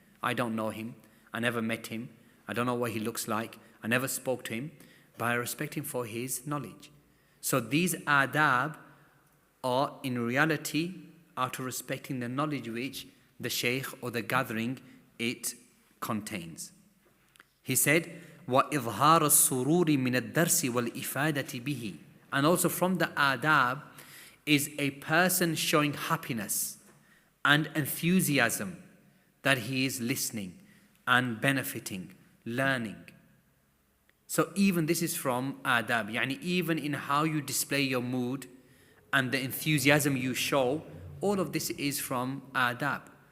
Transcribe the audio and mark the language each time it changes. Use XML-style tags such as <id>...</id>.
<en>I don't know him, I never met him, I don't know what he looks like, I never spoke to him, but I respect him for his knowledge. So these adab are in reality out of respecting the knowledge which the shaykh or the gathering it contains. He said,</en> <ar>وَإِظْهَارَ السُّرُورِ مِنَ الدَّرْسِ وَالْإِفَادَةِ بِهِ.</ar> <en>And also from the adab is a person showing happiness and enthusiasm that he is listening and benefiting, learning. So even this is from adab. Even in how you display your mood and the enthusiasm you show, all of this is from adab.</en>